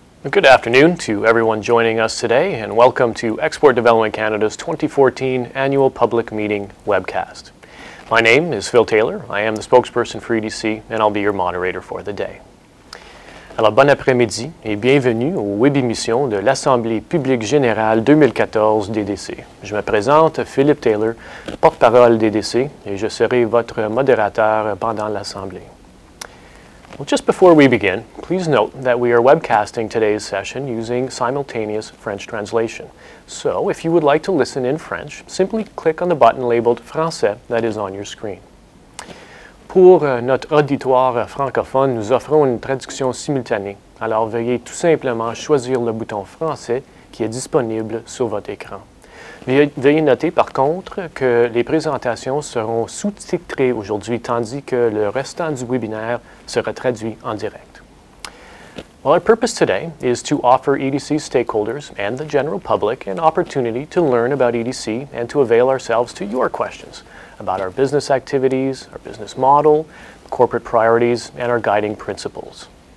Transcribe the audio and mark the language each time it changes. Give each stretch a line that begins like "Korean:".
English: Good afternoon to everyone joining us today, and welcome to Export Development Canada's 2014 Annual Public Meeting webcast. My name is Phil Taylor. I am the spokesperson for EDC, and I'll be your moderator for the day.
French: Alors, bon après-midi et bienvenue aux web émissions de l'Assemblée publique générale 2014 d'EDC. Je me présente, Philippe Taylor, porte-parole d'EDC, et je serai votre modérateur pendant l'Assemblée.
English: Well, just before we begin, please note that we are webcasting today's session using simultaneous French translation. So, if you would like to listen in French, simply click on the button labeled Français that is on your screen.
French: Pour notre auditoire francophone, nous offrons une traduction simultanée. Alors, veuillez tout simplement choisir le bouton Français qui est disponible sur votre écran. Veuillez noter par contre que les présentations seront sous-titrées aujourd'hui, tandis que le restant du webinaire sera traduit en direct.
English: Well, our purpose today is to offer EDC stakeholders and the general public an opportunity to learn about EDC and to avail ourselves to your questions about our business activities, our business model, corporate priorities, and our guiding principles.